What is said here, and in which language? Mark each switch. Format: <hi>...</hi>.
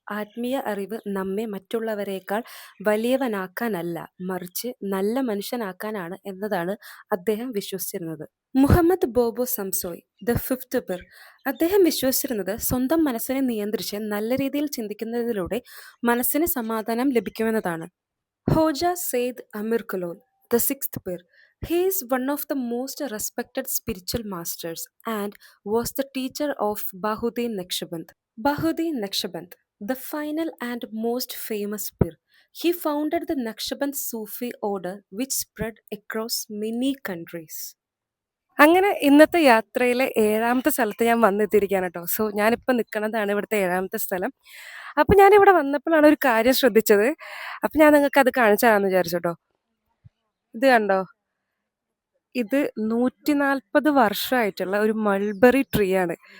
<ml>ആത്മീയ അറിവ് നമ്മെ മറ്റുള്ളവരെക്കാൾ വലിയവനാക്കാനല്ല, മറിച്ച് നല്ല മനുഷ്യനാക്കാനാണ് എന്നതാണ് അദ്ദേഹം വിശ്വസിച്ചിരുന്നത്. Muhammad ബോബോ സംസോയ്,</ml> <en>The fifth pir.</en> <ml>അദ്ദേഹം വിശ്വസിച്ചിരുന്നത് സ്വന്തം മനസ്സിനെ നിയന്ത്രിച്ച് നല്ല രീതിയിൽ ചിന്തിക്കുന്നതിലൂടെ മനസ്സിന് സമാധാനം ലഭിക്കുമെന്നതാണ്. Hodja Syed Ameer കുലോൻ,</ml> <en>The sixth pir. He is one of the most respected spiritual masters and was the teacher of Bahuddin Naqshband. Bahuddin Naqshband, the final and most famous pir. He founded the Naqshband Sufi order which spread across many countries.</en> <ml>അങ്ങനെ ഇന്നത്തെ യാത്രയിലെ ഏഴാമത്തെ സ്ഥലത്ത് ഞാൻ വന്നെത്തിയിരിക്കുകയാണ് കേട്ടോ. So ഞാനിപ്പോൾ നിൽക്കുന്നതാണ് ഇവിടുത്തെ ഏഴാമത്തെ സ്ഥലം. അപ്പം ഞാനിവിടെ വന്നപ്പോഴാണ് ഒരു കാര്യം ശ്രദ്ധിച്ചത്. അപ്പം ഞാൻ നിങ്ങൾക്ക് അത് കാണിച്ചു തരാമെന്ന് വിചാരിച്ചു കേട്ടോ. ഇത് കണ്ടോ, ഇത് 140 വർഷമായിട്ടുള്ള ഒരു മൾബറി ട്രീ ആണ്.</ml>